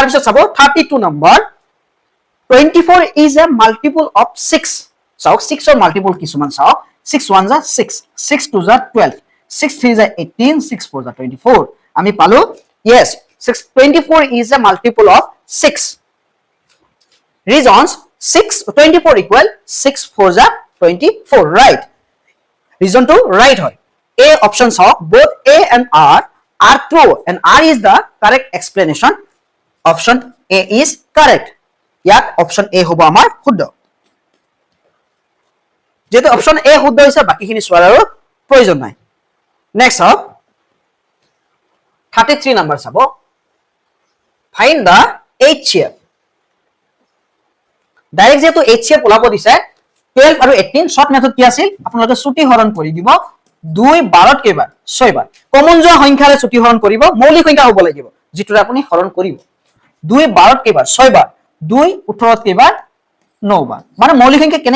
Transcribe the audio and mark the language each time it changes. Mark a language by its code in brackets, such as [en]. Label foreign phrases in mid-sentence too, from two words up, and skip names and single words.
[as] পিছত চাব 32 নম্বৰ [en] 24 is a multiple of 6 [as] চাওক 6 ৰ মাল্টিপল কিছুমান চাওক 6 1 যা 6 6 2 যা 12 6 3 যা 18 6 4 যা 24 আমি পালো [en] yes 24 is a multiple of 6 reasons 24 equal 6 4 যা 24 right reason to right হয় a option saw both a and r are true and R is the correct explanation. Option A is correct. ইয়াত option A [as] হ'ব আমাৰ শুদ্ধ। যেহেতু [en] option A [as] শুদ্ধ হৈছে বাকিখিনি চোৱাৰ আৰু প্ৰয়োজন নাই। নেক্সট হওক 33 নম্বৰ চাব। [en] Find the HCF. [as] ডাইৰেক্ট যেহেতু HCF ওলাব দিছে 12 আৰু 18 [en] short method [as] কি আছিল আপোনালোকে ছুটি হৰণ কৰি দিব 2 12 কেইবাৰ 6 বাৰ কমন যোৱা সংখ্যাৰে ছুটি হৰণ কৰিব মৌলিক সংখ্যা হ'ব লাগিব যেটোৰে আপুনি হৰণ কৰিব 2 12 কেইবাৰ 6 বাৰ 2 18 কেইবাৰ 9 বাৰ মানে মৌলিক সংখ্যা কেনেকৈ